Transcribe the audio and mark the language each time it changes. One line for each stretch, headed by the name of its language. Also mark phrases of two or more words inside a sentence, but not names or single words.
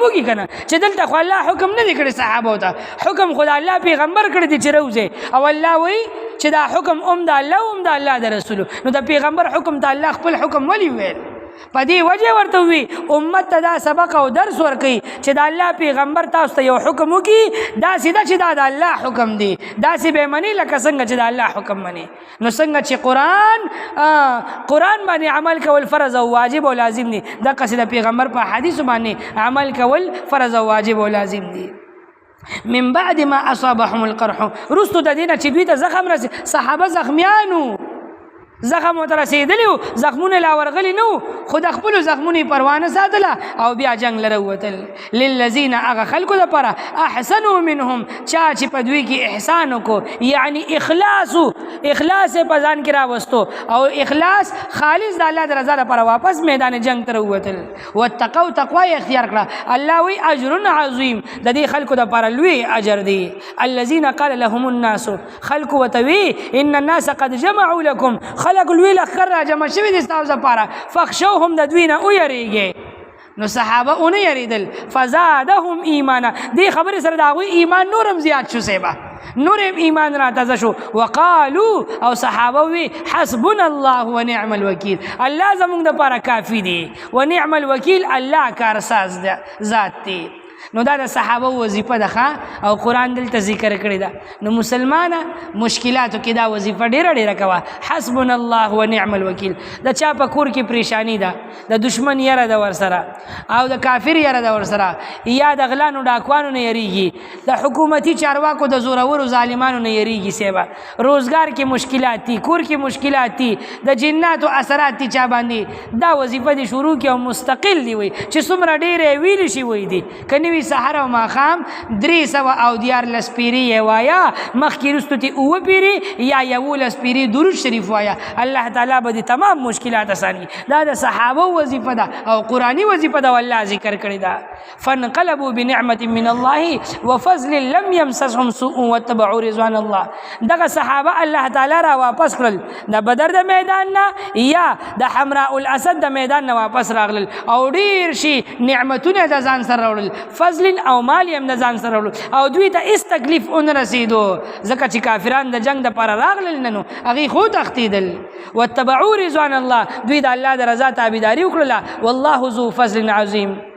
Pashto: وکړي که نه چې دلته خو الله حکم نه دی کړی صحابو ته حکم خو د الله پیغمبر کړی دی چې روځئ او الله وی چې دا حکم د الله د الله د رسولو نو د پیغمبر حکم ته الله خپل حکم ولې ویل په دې وجه ورته وي امت ته دا سبق او درس ورکوي چې د الله پیغمبر تاسو ته یو حکم وکړي داسې ده چې دا د الله حکم دی داسې به مني لکه څنګه چې د الله حکم مني نو څنګه چې قرآن باندې عمل کول فرض او واجب او لازم دي دقسې د پیغمبر په حدیثو باندې عمل کول فرض او واجب او لازم دي
Arabic: من بعد ما اصابهم القرح
Pashto: رستو د دینه چې دوی ته زخم رسي صحابه زخمیانو زخم ورته رسېدلی و زخمونه لا ورغلي نه و خو د خپلو زخمونو یې پروا نه ساتله او بیا جنګ لره ووتل للذین هغه خلکو دپاره
Arabic: احسنو منهم
Pashto: چا چې په دوی کې احسان وکړو یعنی اخلاص یې په ځان کې راوستو او اخلاص خالص د الله د رضا دپاره واپس میدان جنګ ته راووتل واتقوا تقوا یې اختیار کړه الله وی
Arabic: اجر عظیم
Pashto: د دې خلکو دپاره لوی اجر دی
Arabic: الذین قال لهم الناس
Pashto: خلکو ورته وی
Arabic: ان الناس قد جمعوا لكم
Pashto: خلق لوی لخر را جمع شوي دي ستاسو لپاره فخشوهم د دوی نه ویریږئ نو صحابه ونه یریدل
Arabic: فزادهم ایمانا
Pashto: دې خبرې سره د هغوی ایمان نورم زیات شو سیبه نورم ایمان را تازه شو وقالو او صحابه وی
Arabic: حسبنا الله ونعم الوکیل
Pashto: الله زمونږ دپاره کافي دی
Arabic: ونعم الوکیل
Pashto: الله کارساز ذات دی نو دا د صحابه وظیفه ده او قرآن دلته ذکر کړی ده نو مسلمانه مشکلاتو کې دا وظیفه ډیره کوه
Arabic: حسبنا الله ونعم الوکیل
Pashto: د چا په کور کې پریشانی ده د دشمن یره ده ورسره او د کافر یره ده ورسره یا د غلانو ډاکوانو نه یریږي د حکومتي چارواکو د زورورو ظالمانو نه یریږي سیبه روزګار کې مشکلات دي کور کې مشکلات دي د جناتو اثرات دي چا باندې دا وظیفه دي شروع کې او مستقل دی وي چې څومره ډیرې ویل شي وي دي کني سحر او ماخام 300 او دیار لسپیری وایا مخکې رستو تی او پیری یا یو لسپیری درود شریف وایا الله تعالی به تمام مشکلات اسانی دا د صحابه وظیفه ده او قرآنی وظیفه ده والله ذکر کړی ده
Arabic: فانقلبوا بنعمه من الله وفضل لم يمسسهم سوء واتبعوا رضوان الله
Pashto: دغه صحابه الله تعالی را واپس کړل د بدر د میدان نه یا د حمراء الاسد د میدان نه واپس راغلل او ډیر شي نعمتونه د ځان سره راوړل فضل او مال هم د ځان سره وړو او دوی ته هېڅ تکلیف ونه رسېدو ځکه چې کافران د جنګ دپاره راغلل نه نو هغوی خو تښتېدل
Arabic: واتبعوا رضوان الله
Pashto: دوی د الله د رضا تابعداري وکړله
Arabic: والله ذو فضل عظیم